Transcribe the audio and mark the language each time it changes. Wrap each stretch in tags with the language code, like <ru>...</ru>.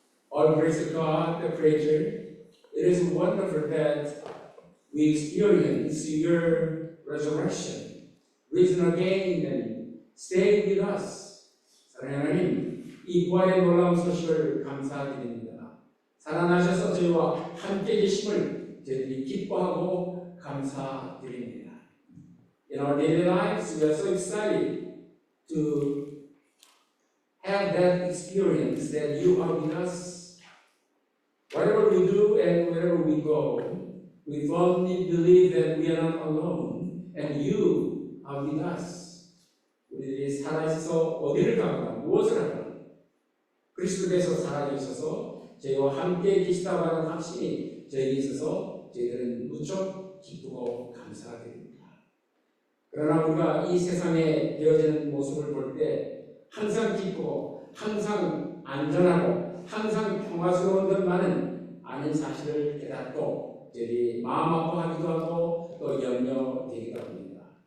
<en>our gracious God, the Creator, it is wonderful that we experience your resurrection, risen again and stay with us.</en> <ko>사랑하는 하나님, 이 부활의 놀라운 소식을 감사드립니다. 살아나셔서 저희와 함께 계심을 저희들이 기뻐하고 감사드립니다.</ko> <en>In our daily lives, we are so excited to have that experience that you are with us. Whatever we do and wherever we go, we firmly believe that we are not alone and you are with us.</en> <ko>우리들이 살아있어서 어디를 가거나 무엇을 하거나 그리스도께서 살아계셔서 저희와 함께 계시다고 하는 확신이 저희에게 있어서 저희들은 무척 기쁘고 감사드립니다. 그러나 우리가 이 세상에 되어지는 모습을 볼 때 항상 기쁘고 항상 안전하고 항상 평화스러운 것만은 아닌 사실을 깨닫고 저희들이 마음 아파하기도 하고 또 염려되기도 합니다.</ko>